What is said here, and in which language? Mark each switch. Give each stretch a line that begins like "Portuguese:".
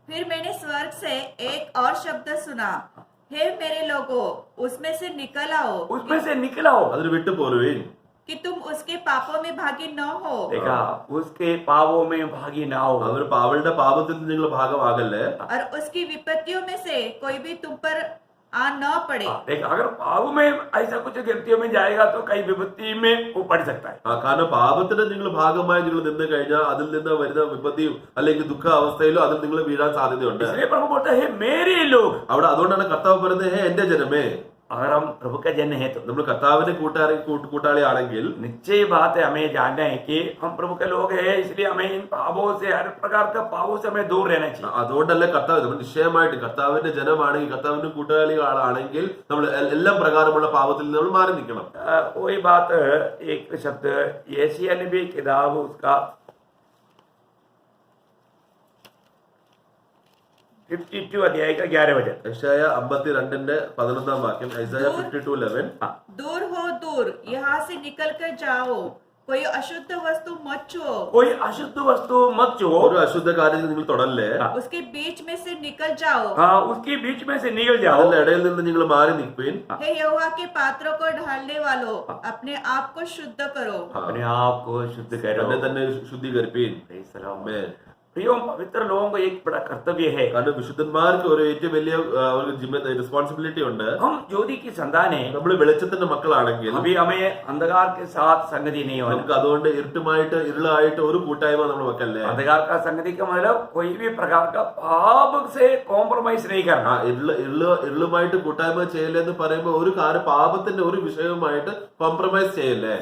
Hindi: फिर मैंने स्वर्ग से एक और शब्द सुना, हे मेरे लोगों, उसमें से निकल आओ,
Malayalam: അതിന് വിട്ടുപോരുവിൻ,
Hindi: कि तुम उसके पापों में भागी न हो. देखा, उसके पापों में भागी ना हो.
Malayalam: അവർ അവളുടെ പാപത്തിൽ നിന്ന് നിങ്ങൾ ഭാഗമാകല്ലേ.
Hindi: और उसकी विपत्तियों में से कोई भी तुम पर आ न पड़े. देखा, अगर पाप में ऐसा कुछ गलतियों में जाएगा तो कई विपत्ति में वो पड़ सकता है.
Malayalam: കാരണം പാപത്തിന് നിങ്ങൾ ഭാഗമായി നിങ്ങൾ നിന്ന് കഴിഞ്ഞാൽ അതിൽ നിന്ന് വരുന്ന വിപത്തിയും അല്ലെങ്കിൽ ദുഃഖ അവസ്ഥയിലും അതിൽ നിങ്ങൾ വീഴാൻ സാധ്യതയുണ്ട്.
Hindi: इसलिए प्रभु बोलता है, मेरे लोग.
Malayalam: അവിടെ അതുകൊണ്ടാണ് കർത്താവ് പറയുന്നത്, ഹേ എന്റെ ജനമേ.
Hindi: अगर हम प्रभु का जन है तो
Malayalam: നമ്മൾ കർത്താവിന്റെ കൂട്ടാളിയാണെങ്കിൽ
Hindi: निश्चय बात है, हमें जानना है कि हम प्रभु के लोग हैं, इसलिए हमें इन पापों से, हर प्रकार के पापों से हमें दूर रहना चाहिए.
Malayalam: അതുകൊണ്ടല്ലേ കർത്താവ് നമ്മൾ നിശ്ചയമായിട്ട് കർത്താവിന്റെ ജനമാണെങ്കിൽ, കർത്താവിന്റെ കൂട്ടാളികളാണെങ്കിൽ നമ്മൾ എല്ലാ പ്രകാരമുള്ള പാപത്തിൽ നിന്ന് നമ്മൾ മാറി നിൽക്കണം.
Hindi: वही बात, एक शब्द यशायाह नबी किताब उसका 52 अध्याय का 11 वचन।
Malayalam: യശയായ 52 11 വാക്യം, ഐസയ 52:11.
Hindi: दूर हो दूर, यहाँ से निकल कर जाओ, कोई अशुद्ध वस्तु मत छुओ, कोई अशुद्ध वस्तु मत छुओ,
Malayalam: ഒരു അശുദ്ധ കാര്യത്തിൽ നിങ്ങൾ തൊടല്ലേ,
Hindi: उसके बीच में से निकल जाओ। हाँ उसके बीच में से निकल जाओ।
Malayalam: അതിന്റെ ഇടയിൽ നിന്ന് നിങ്ങൾ മാറി നിൽപ്പീൻ.
Hindi: हे यहोवा के पात्रों को ढालने वालों, अपने आप को शुद्ध करो। अपने आप को शुद्ध करो।
Malayalam: തന്നെ തന്നെ ശുദ്ധീകരിപ്പീൻ.
English: Praise the Lord.
Malayalam: ആമേൻ.
Hindi: प्रियो पवित्र लोगों को एक बड़ा कर्तव्य है।
Malayalam: കാരണം വിശുദ്ധന്മാർക്ക് ഒരു ഏറ്റവും വലിയ അവർക്ക് റെസ്പോൺസിബിലിറ്റി ഉണ്ട്.
Hindi: हम ज्योति की संतान है,
Malayalam: നമ്മൾ വെളിച്ചത്തിന്റെ മക്കളാണെങ്കിൽ
Hindi: अभी हमें अंधकार के साथ संगति नहीं होना।
Malayalam: നമുക്ക് അതുകൊണ്ട് ഇരുട്ടുമായിട്ട് ഇരുളായിട്ട് ഒരു കൂട്ടായ്മ നമ്മൾ വെക്കല്ലേ.
Hindi: अंधकार का संगति का मतलब कोई भी प्रकार का पाप से कॉम्प्रोमाइज नहीं करना।
Malayalam: ഇരുളുമായിട്ട് കൂട്ടായ്മ ചെയ്യല്ലേ എന്ന് പറയുമ്പോൾ ഒരു കാര്യം പാപത്തിന്റെ ഒരു വിഷയവുമായിട്ട് കോംപ്രമൈസ് ചെയ്യല്ലേ.